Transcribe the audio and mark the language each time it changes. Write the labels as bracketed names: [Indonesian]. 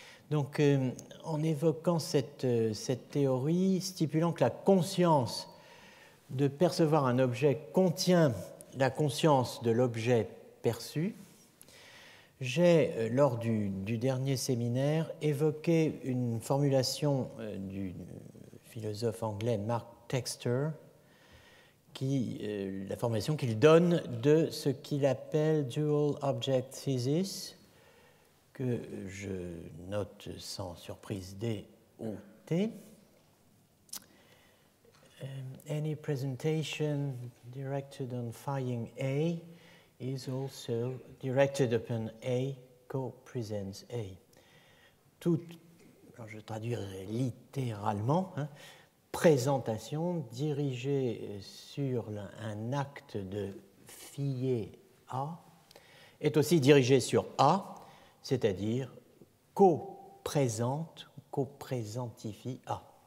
[French] Donc, en évoquant cette théorie, stipulant que la conscience de percevoir un objet contient la conscience de l'objet perçu, j'ai, lors du dernier séminaire, évoqué une formulation du philosophe anglais Mark Textor, la formulation qu'il donne de ce qu'il appelle Dual Object Thesis, que je note sans surprise DOT. [English] Any presentation directed on phi A is also directed upon A co-presents A. [French] Alors je traduirai littéralement, présentation dirigée sur un acte de phi A est aussi dirigée sur A, c'est-à-dire co-présente, co-présentifie A.